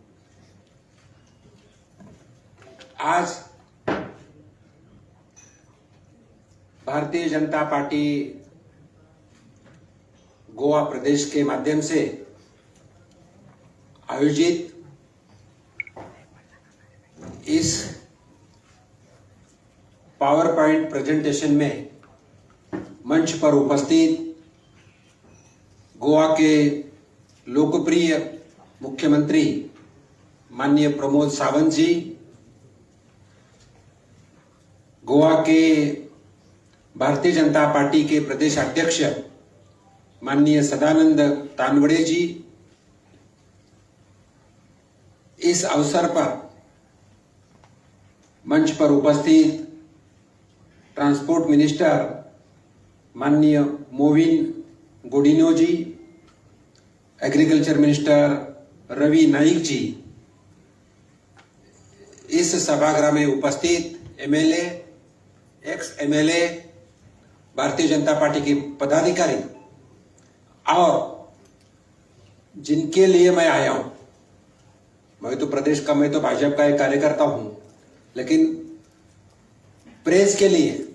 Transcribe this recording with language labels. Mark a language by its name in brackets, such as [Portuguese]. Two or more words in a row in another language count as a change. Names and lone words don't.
[Hindi] आज भारतीय जनता पार्टी गोवा प्रदेश के माध्यम से आयोजित इस [English] power point presentation [Hindi] में मंच पर उपस्थित गोवा के लोकप्रिय मुख्यमंत्री माननीय प्रमोद सावंत जी, गोवा के भारतीय जनता पार्टी के प्रदेश अध्यक्ष माननीय सदानंद तानवड़े जी, इस अवसर पर मंच पर उपस्थित [English] transport minister [Hindi] माननीय मोविन गोडिनो जी, [English] agriculture minister [Hindi] रवि नाइक जी, इस सभागृह में उपस्थित [English] MLA, ex MLA, [Hindi] भारतीय जनता पार्टी के पदाधिकारी और जिनके लिए मैं आया हूं, मैं तो भाजपा का एक कार्यकर्ता हूं, लेकिन प्रेस के लिए